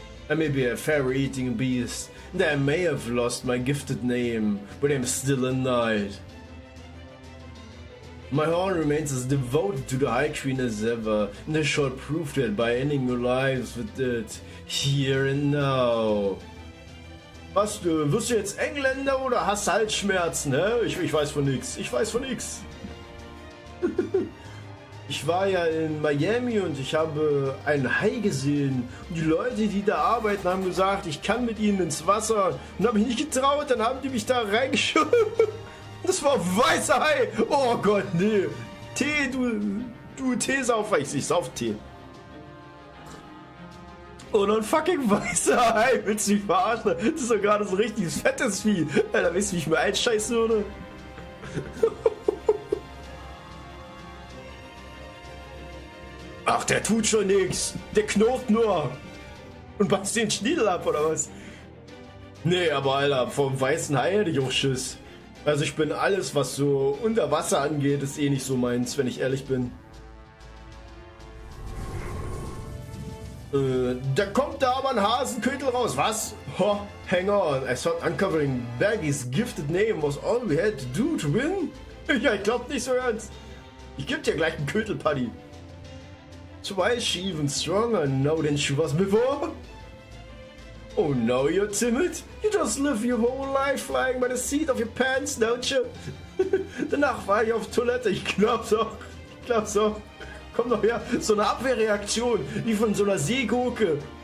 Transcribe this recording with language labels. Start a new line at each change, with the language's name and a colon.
English: I may be a fairy-eating beast, and I may have lost my gifted name, but I'm still a knight. My horn remains as devoted to the High Queen as ever, and I shall prove that by ending your lives with it, here and now.
German: Was, wirst du jetzt Engländer oder hast Halsschmerzen, hä? Ich weiß von nix, ich weiß von nix. Ich war ja in Miami und ich habe einen Hai gesehen. Und die Leute, die da arbeiten, haben gesagt, ich kann mit ihnen ins Wasser. Und habe mich nicht getraut, dann haben die mich da reingeschoben. Das war weißer Hai. Oh Gott, nee. Tee, du Teesaufer. Ich sauf Tee. Und ein fucking weißer Hai. Willst du mich verarschen? Das ist doch gerade so ein richtiges fettes Vieh. Alter, weißt du, wie ich mir einscheißen würde? Ach, der tut schon nix. Der knurrt nur. Und beißt den Schniedel ab, oder was? Nee, aber Alter, vom weißen Hai hätte ich auch Schiss. Also ich bin alles, was so unter Wasser angeht, ist eh nicht so meins, wenn ich ehrlich bin. Da kommt da aber ein Hasenkötel raus. Was?
English: Ho, hang on. I thought uncovering Baggy's gifted name was all we had to do to win.
German: Ja, ich glaub nicht so ernst. Ich geb dir gleich einen Kötelpaddy.
English: Twice she even stronger now than she was before. Oh, now you're timid? You just live your whole life flying by the seat of your pants, don't you?
German: Danach war ich auf Toilette. Ich glaub's auch. Komm doch her. So eine Abwehrreaktion, wie von so einer Seegurke.